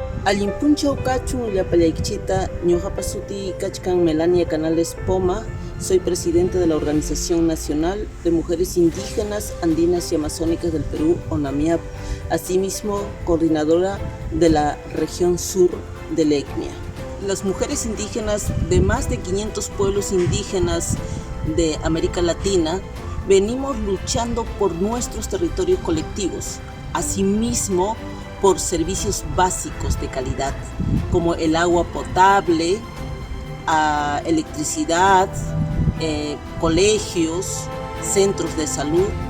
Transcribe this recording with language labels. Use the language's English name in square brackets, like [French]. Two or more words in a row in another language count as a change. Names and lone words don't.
[Quechua] Allimpunchaw kachun llapallaykita, ñuqapa suti kachkan Melania Canales Poma, [Spanish] soy presidente de la Organización Nacional de Mujeres Indígenas Andinas y Amazónicas del Perú, ONAMIAP, asimismo coordinadora de la región sur de la ECMIA. Las mujeres indígenas de más de 500 pueblos indígenas de América Latina venimos luchando por nuestros territorios colectivos, asimismo por servicios básicos de calidad, como el agua potable, electricidad, colegios, centros de salud.